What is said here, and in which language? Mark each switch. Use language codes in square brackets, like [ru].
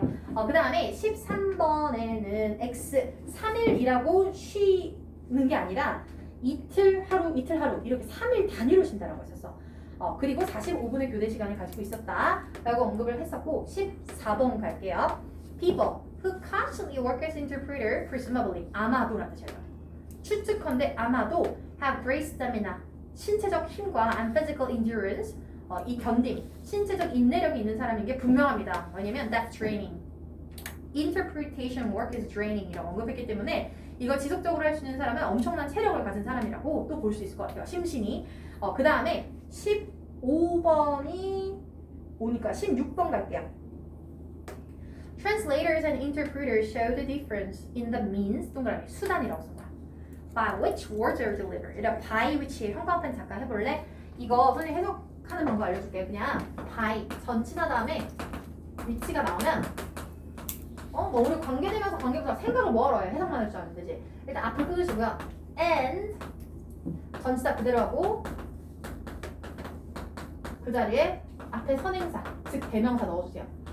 [ko] 그 다음에 13번에는 X 3일이라고 쉬는 게 아니라 이틀 하루 이틀 하루 이렇게 3일 단위로 쉰다라고 했었어. 그리고 45분의 교대 시간을 가지고 있었다라고 언급을 했었고 14번 갈게요. [en] People who constantly work as interpreter, presumably [ko] 아마도라는 뜻이에요. 추측컨대 아마도 [en] have great stamina, [ko] 신체적 힘과 [en] and physical endurance, [ko] 이 견딤, 신체적 인내력이 있는 사람인 게 분명합니다. 왜냐면 [en] that's draining. Interpretation work is draining [ko] 이라고 언급했기 때문에 이걸 지속적으로 할 수 있는 사람은 엄청난 체력을 가진 사람이라고 또 볼 수 있을 것 같아요. 심신이. 그 다음에 15번이 오니까 16번 갈게요. [en] Translators and interpreters show the difference in the means, [ko] 동그라미, 수단이라고 쓴 거야. [en] By which words are delivered. [ko] 이런 by which의 형광펜 잠깐 해볼래? 이거 선생님 해석하는 방법 알려줄게. 그냥 by, 전치사 다음에 which가 나오면 뭐 우리 관계되면서 관계보다 생각을 뭐하러 해? 해석만 할 줄 알면 되지. 일단 앞을 끊으시고요. And 전치사 그대로 하고 그 자리에 앞에 선행사, 즉 대명사 넣어주세요.